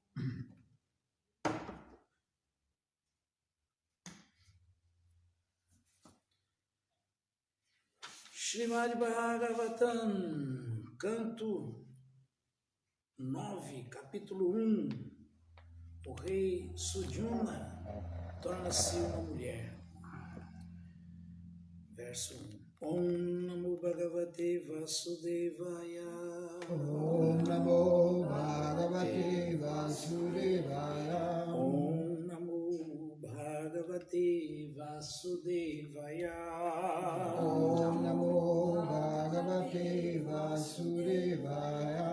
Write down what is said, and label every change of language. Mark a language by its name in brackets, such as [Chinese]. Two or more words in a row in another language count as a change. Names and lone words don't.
[Portuguese] Srimad Bhagavatam, canto 9, capítulo 1. O rei Sudyumna torna-se uma mulher. Verso 1. [Sanskrit] Om Namo Bhagavate Vasudevaya. Om Namo Bhagavate Vasudevaya. Om Namo Bhagavate Vasudevaya. Om Namo Bhagavate Vasudevaya.